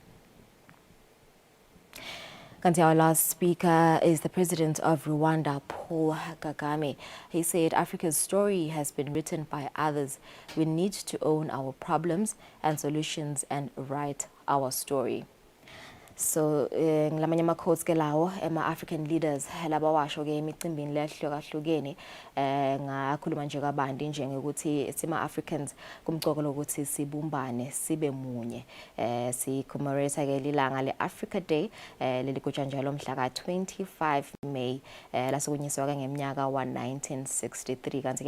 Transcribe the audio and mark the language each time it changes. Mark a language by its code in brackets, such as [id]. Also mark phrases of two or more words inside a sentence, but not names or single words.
[en] Our last speaker is the president of Rwanda, Paul Kagame. He said, "Africa's story has been written by others. We need to own our problems and solutions and write our story." [ss] So ngilamanye ama-quotes ke lawo ama- [en] African leaders [ss] laba washo ke emicimbini lehlukahlukene ngakhuluma nje kabanti nje ngokuthi sima-Africans kumqoko lokuthi sibumbane sibe munye si-commemorate ke lilanga le-Africa Day leligujwa njalo mhla ka-25 May lasukunyiswa ke ngeminyaka wa-1963 kanti ke